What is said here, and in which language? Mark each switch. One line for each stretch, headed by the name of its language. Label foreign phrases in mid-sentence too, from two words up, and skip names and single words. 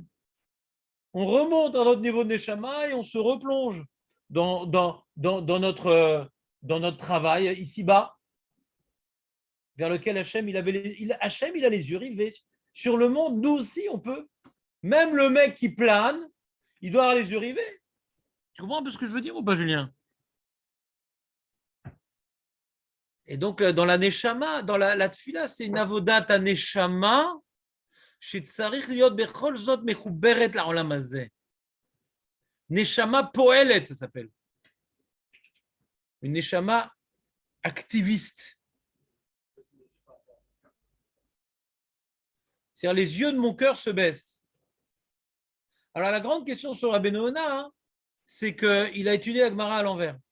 French: On remonte à notre niveau de Neshama et on se replonge dans notre travail ici-bas, vers lequel Hachem, il a les yeux rivés sur le monde. Nous aussi, on peut. Même le mec qui plane, il doit avoir les yeux rivés. Tu comprends un peu ce que je veux dire ou pas, Julien? Et donc, dans la Neshama, dans la Tfila, c'est une
Hebrew: עבודת הנשמה שצריך להיות בכל זאת מחוברת לעולם הזה. נשמה פועלת,
French: ça s'appelle. Une Neshama activiste. C'est-à-dire, les yeux de mon cœur se baissent. Alors, la grande question sur Rabbeinu Yona, c'est qu'il a étudié la Gemara à l'envers.